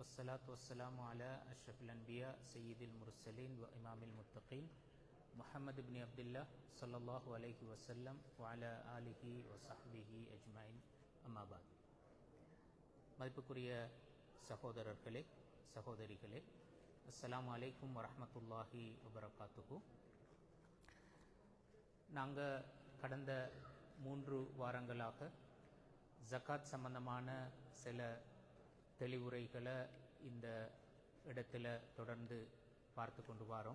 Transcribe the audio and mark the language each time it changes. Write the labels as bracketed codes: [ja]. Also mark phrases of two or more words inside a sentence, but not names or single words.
[ar] والصلاة والسلام على أشرف الأنبياء سيد المرسلين وإمام المتقين محمد بن عبد الله صلى الله عليه وسلم وعلى آله وصحبه أجمعين أما بعد. [ta] மதிப்புக்குரிய சகோதரர்களே சகோதரிகளே, [ar] السلام عليكم ورحمة الله وبركاته. [ta] நாங்கள் கடந்த 3 வாரங்களாக ஜகாத் சம்பந்தமான சில தெளிவுரைகளை இந்த இடத்துல தொடர்ந்து பார்த்து கொண்டு வரோம்.